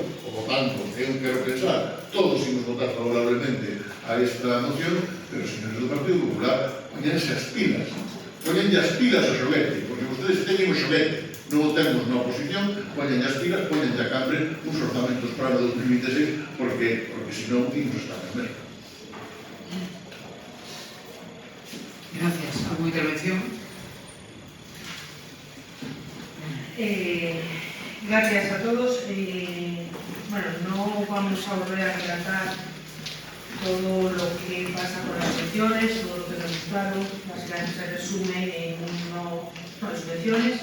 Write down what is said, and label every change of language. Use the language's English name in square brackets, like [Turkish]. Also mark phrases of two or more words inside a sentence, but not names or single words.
[Spanish] Por lo tanto, [Galician] eu quero pensar, todos imos votar favorablemente a esta moción, pero señores do Partido Popular, poñense as pilas. Poñenlle as pilas ao xoguete, porque vostedes teñen o xoguete, non o temos na oposición, poñenlle as pilas, poñenlle a Cambre uns orzamentos para o 2026, porque senón imos estar en merda. [Spanish] Gracias. ¿Alguna intervención? Gracias a todos. Bueno, no vamos a volver a relatar todo lo que pasa con las subvenciones, todo lo que hemos mostrado, básicamente se resume en unas subvenciones.